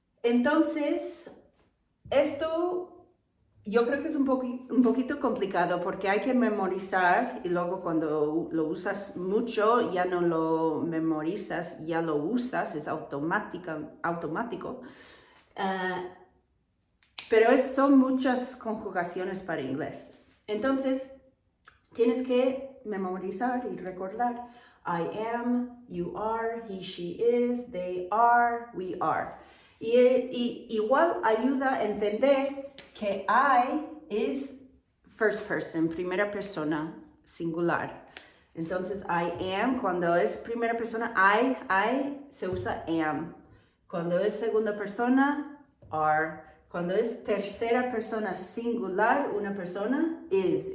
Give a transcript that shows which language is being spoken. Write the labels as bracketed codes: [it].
[es] Entonces, esto yo creo que es un poquito complicado porque hay que memorizar y luego cuando lo usas mucho ya no lo memorizas, ya lo usas, es automático. Pero son muchas conjugaciones para inglés. Entonces, tienes que memorizar y recordar. [en] I am, you are, he, she is, they are, we are. [es] Y igual ayuda a entender que I es [en] first person, [es] primera persona, singular. Entonces, [en] I am, [es] cuando es primera persona, I se usa am. Cuando es segunda persona, are. Cuando es tercera persona singular, una persona, is.